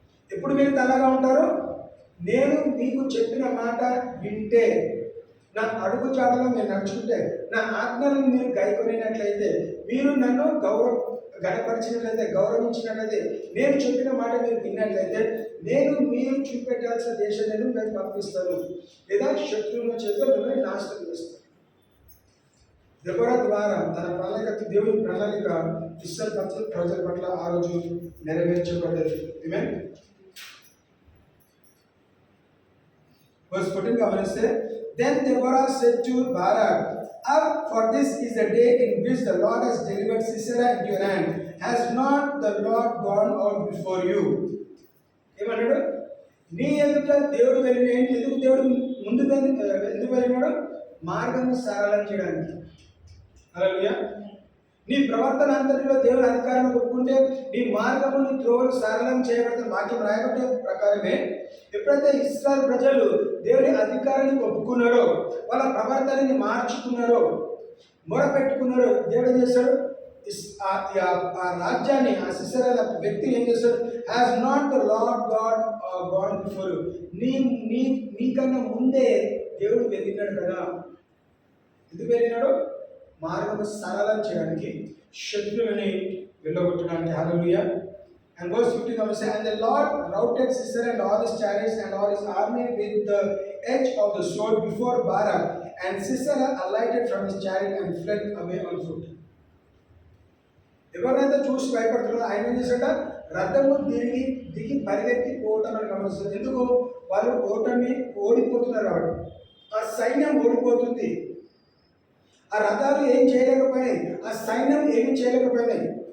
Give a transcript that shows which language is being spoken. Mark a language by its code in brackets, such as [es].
[te] ఎప్పుడు మీరు తెల్లగా ఉంటారు? నేను మీకు చెప్పిన మాట వింటే, నా అడుగు జాడలో మీరు నడుచుకుంటే, నా ఆజ్ఞలను మీరు గైకొనినట్లయితే, మీరు నన్ను గణపరిచినట్లయితే, గౌరవించినట్లయితే, నేను చెప్పిన మాట మీరు విన్నట్లయితే, నేను మీరు చూపెట్టాల్సిన దేశం నేను మీకు పంపిస్తాను, లేదా శత్రువుల చేతిలో మిమ్మల్ని నాశనం చేస్తాను. దెబోరా ద్వారా తన ప్రణాళిక, దేవుని ప్రణాళిక ఇశ్రాయేలు ప్రజల పట్ల ఆ రోజు నెరవేర్చబడ్డది. ఆమేన్. [en] Verse 14 [te] గమనిస్తే, [en] then Deborah said to Barak, up, for this is the day in which the Lord has delivered Sisera into your hand. Has not the Lord gone out before you? [te] ఏమన్నాడు? నీ ఎదుట దేవుడు వెళ్ళిన, ఎందుకు దేవుడు ముందు ఎందుకు వెళ్ళినాడు? మార్గం సరళం చేయడానికి. హల్లెలూయా. నీ ప్రవర్తన అంతటిలో దేవుని అధికారం ఒప్పుకుంటే నీ మార్గము, నీ త్రోవలు సరళం చేయబడిన వాక్యం రాయబడ్డ ప్రకారమే ఎప్పుడైతే ఇశ్రాయేలు ప్రజలు దేవుని అధికారాన్ని ఒప్పుకున్నారో, వాళ్ళ ప్రవర్తనని మార్చుకున్నారో, మొరపెట్టుకున్నారో, దేవుడు ఏం చేశాడు? ఆ రాజ్యాన్ని, ఆ సిసెరా వ్యక్తిని ఏం చేశాడు? [en] Has not the Lord God gone before you. [te] నీకన్నా ముందే దేవుడు వెళ్ళినాడు కదా. ఎందుకు వెళ్ళినాడు? మార్గము సరళం చేయడానికి, శత్రువుని వెళ్ళగొట్టడానికి. హల్లెలూయా. [en] And verse 15 comes, and the Lord routed Sisera and all his chariots and all his army with the edge of the sword before Barak, and Sisera alighted from his chariot and fled away on foot. [te] ఎవరైతే చూసి భయపడుతున్నారో ఆయన ఏం చేశాడ? రథము దిగి పరిగెత్తి పోవటం అని గమనిస్తుంది. ఎందుకు? వాళ్ళు ఓడిపోతున్నారు కాబట్టి, ఆ సైన్యం ఓడిపోతుంది. ఆ రథాలు ఏం చేయలేకపోయినాయి, ఆ సైన్యం ఏమి చేయలేకపోయినాయి.